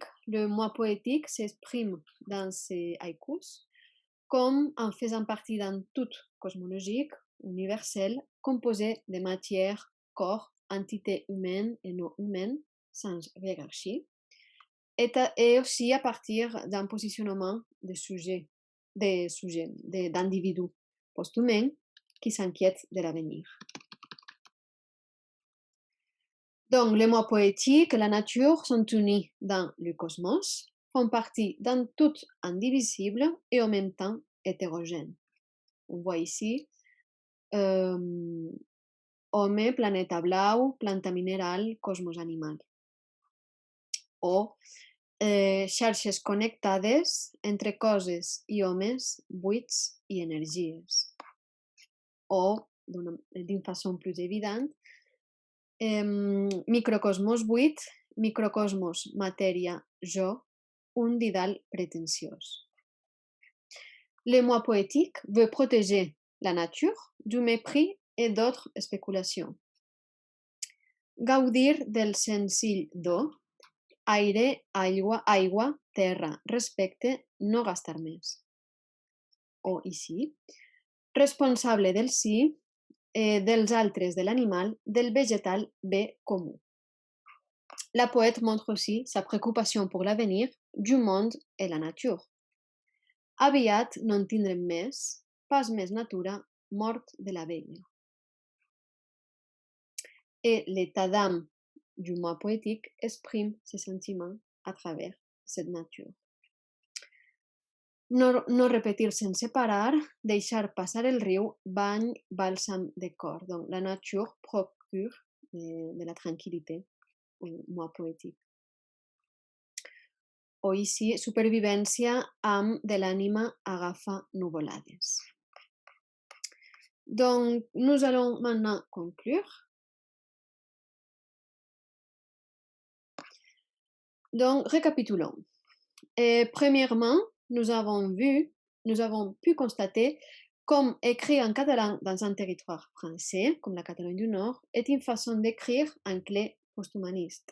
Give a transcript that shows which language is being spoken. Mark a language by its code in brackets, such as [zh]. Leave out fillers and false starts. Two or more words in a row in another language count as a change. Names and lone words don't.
[fr] le moi poétique s'exprime dans ces haïkus comme en faisant partie d'un tout cosmologique, universel, composé de matière, corps, entités humaines et non humaines, sans hiérarchie, et aussi à partir d'un positionnement d'individus post-humains qui s'inquiètent de l'avenir. Donc, les mots poétiques et la nature sont unis dans le cosmos, font partie d'un tout indivisible et en même temps hétérogène. On voit ici homme, [ca] planeta blau, planta mineral, cosmos animal. O xarxes connectades entre coses i homes, buits i energies. O, [fr] d'une façon plus évidente, [ca] microcosmos buit, microcosmos matèria jo, un didal prétentiós. [fr] Le moi poétique veut protéger la nature du mépris et d'autres spéculations. [ca] Gaudir del senzill do, aire, aigua, terra, respecte, no gastar més. O ici, responsable del sí, dels altres de l'animal, del végétal bé comú. [fr] La poète montre aussi sa préoccupation pour l'avenir du monde et la nature. [ca] aviat no en tindrem més, pas més natura, mort de la vella. [fr] Et l'état d'âme du moi poétique exprime ses sentiments à travers cette nature. [ca] No repetir sense parar, deixar passar el riu, bany bàlsam de cor. [fr] Donc, la nature procure de la tranquillité au moi poétique. O ici, [ca] supervivència amb de l'ànima agafa nuvolades. [fr] Donc, nous allons maintenant conclure. Donc, récapitulons. Premièrement, nous avons pu constater comme écrire en catalan dans un territoire français, comme la Catalogne du Nord, est une façon d'écrire en clé posthumaniste.